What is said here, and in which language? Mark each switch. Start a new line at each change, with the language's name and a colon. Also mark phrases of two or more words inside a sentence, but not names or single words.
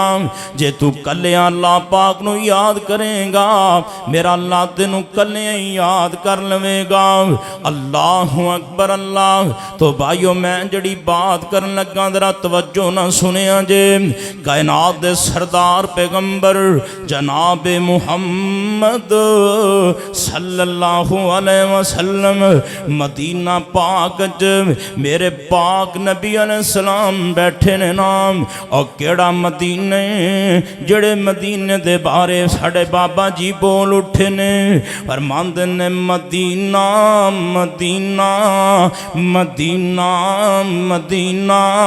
Punjabi: جے توں کلیاں اللہ پاک نوں یاد کرے گا میرا اللہ تینوں کلیاں ہی یاد کر لوے گا.
Arabic: الله أكبر الله.
Punjabi: تو بھائیو میں جیہڑی بات کرن لگا ذرا توجہ نال سنیا جے. کائنات دے سردار پیغمبر جناب محمد
Arabic: صلى الله عليه وسلم
Punjabi: مدینہ پاک چ میرے پاک نبی علیہ السلام بیٹھے نے نام. اور کیہڑا مدینے جیہڑے مدینے دے بارے ساڈے بابا جی بول اٹھے نے فرماندے نے مدینہ مدینہ مدینہ مدینہ.